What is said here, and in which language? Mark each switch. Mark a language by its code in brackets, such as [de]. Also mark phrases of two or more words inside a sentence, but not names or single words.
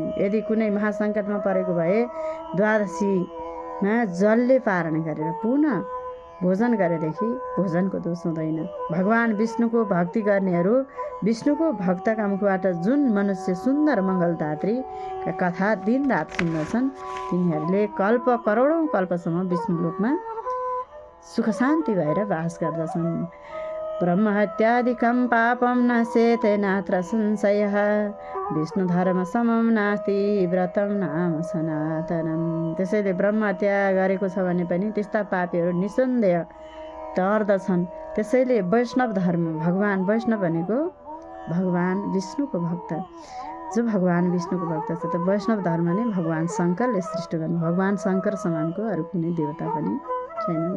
[ne] यदि कुनै महासङ्कटमा परेको भए द्वादशीमा जलले पारण गरेर पुनः भोजन गरेदेखि भोजनको दोष हुँदैन। भगवान् विष्णुको भक्ति गर्नेहरू, विष्णुको भक्तका मुखबाट जुन मनुष्य सुन्दर मङ्गलदात्रीका कथा दिनरात सुन्दछन् तिनीहरूले करोडौँ कल्पसम्म विष्णुलोकमा सुख शान्ति भएर बास गर्दछन्। [sa] ब्रह्महत्यादिकं पापं नश्येत नात्र संशयः विष्णुधर्म समं नास्ति व्रतं नाम सनातनम्। [ne] त्यसैले ब्रह्महत्या गरेको छ भने पनि त्यस्ता पापीहरू निसन्देह तर्दछन्। त्यसैले वैष्णव धर्म, भगवान् वैष्णव भनेको भगवान् विष्णुको भक्त, जो भगवान् विष्णुको भक्त छ। त वैष्णव धर्म नै भगवान् शङ्करले सृष्टि गर्नु। भगवान् शङ्कर समानको अरू कुनै देवता पनि छैन।